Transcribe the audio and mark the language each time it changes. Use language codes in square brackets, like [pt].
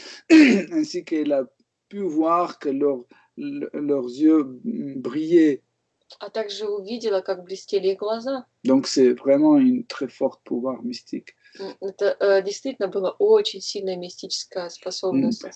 [fr] Ainsi qu'elle a pu voir que leurs yeux brillaient. [ru] А также увидела, как блестели их глаза. [fr] Donc c'est vraiment une très forte pouvoir mystique. [ru] Это действительно была очень сильная мистическая способность.